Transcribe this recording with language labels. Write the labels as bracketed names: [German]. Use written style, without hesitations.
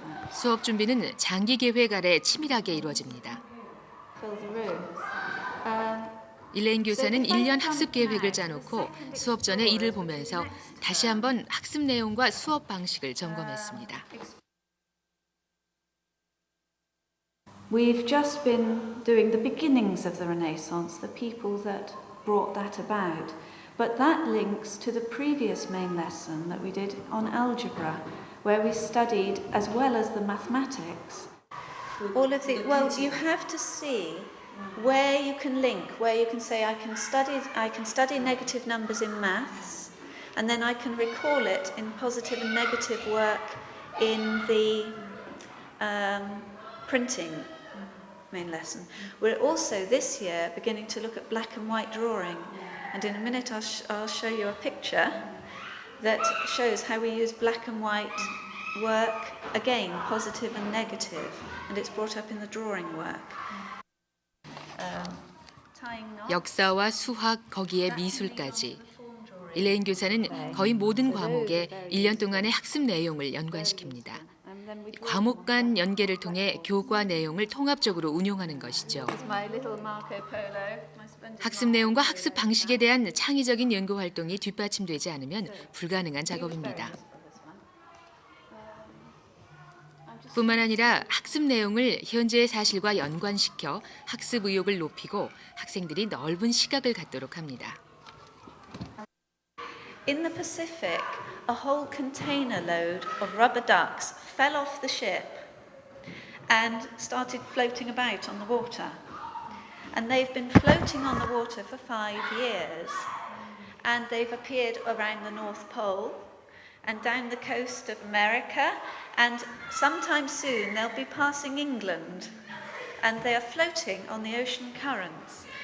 [Korean] 수업 준비는 장기 계획 아래 치밀하게 이루어집니다. [English] Fill the room. [Korean] 일레인 교사는 1년 학습 계획을 짜놓고 수업 전에 이를 보면서 다시 한번 학습 내용과 수업 방식을 점검했습니다. [English] We've just been doing the beginnings of the Renaissance, the people that brought that about. But that links to the previous main lesson that we did on algebra, where we studied, as well as the mathematics, all of the, well, you have to see where you can link, where you can say, I can study negative numbers in maths, and then I can recall it in positive and negative work in the printing main lesson. We're also this year beginning to look at black and white drawing, and in a minute I'll show you a picture that shows how we use black and white work, again positive and negative, and it's brought up in the drawing work. [Korean] 역사와 수학, 거기에 미술까지. 일레인 교사는 거의 모든 과목에 1년 동안의 학습 내용을 연관시킵니다. 과목 간 연계를 통해 교과 내용을 통합적으로 운용하는 것이죠. 학습 내용과 학습 방식에 대한 창의적인 연구 활동이 뒷받침되지 않으면 불가능한 작업입니다. 뿐만 아니라 학습 내용을 현재의 사실과 연관시켜 학습 의욕을 높이고 학생들이 넓은 시각을 갖도록 합니다. [English] In the Pacific, a whole container load of rubber ducks fell off the ship and started floating about on the water. And they've been floating on the water for 5 years, and they've appeared around the North Pole and down the coast of America, and sometime soon they'll be passing England, and they are floating on the ocean currents.